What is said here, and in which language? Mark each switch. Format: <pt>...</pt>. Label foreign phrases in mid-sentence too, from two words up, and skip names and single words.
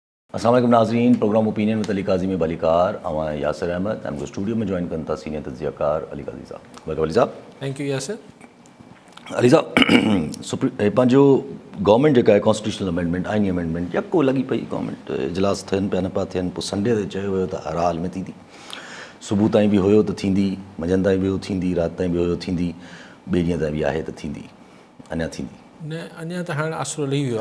<ur>السلام علیکم ناظرین، پروگرام اوپینین وت علی قاضی میں</ur> <sd>بھلی کار اواں</sd> <ur>یاسر احمد ہم کو اسٹوڈیو میں جوائن کرتا سینئر تجزیہ کار علی قاضی صاحب. ویلکم علی صاحب.</ur> <en>thank you یاسر.</en> <sd>علی صاحب पंहिंजो गवर्नमेंट जेका आहे</sd> <en>constitutional amendment</en> <sd>आइनी अमेंडमेंट यको लॻी पई गवर्नमेंट इजलास थियनि पिया न पिया थियनि. पोइ संडे ते चयो वियो त हर हाल में थींदी. सुबुह ताईं बि हुयो त थींदी, मंझंदि ताईं बि हुयो थींदी, राति ताईं बि हुयो थींदी, ॿिए ॾींहं ताईं बि आहे त थींदी. अञा थींदी न, अञा त हाणे आसिरो लही वियो आहे.</sd>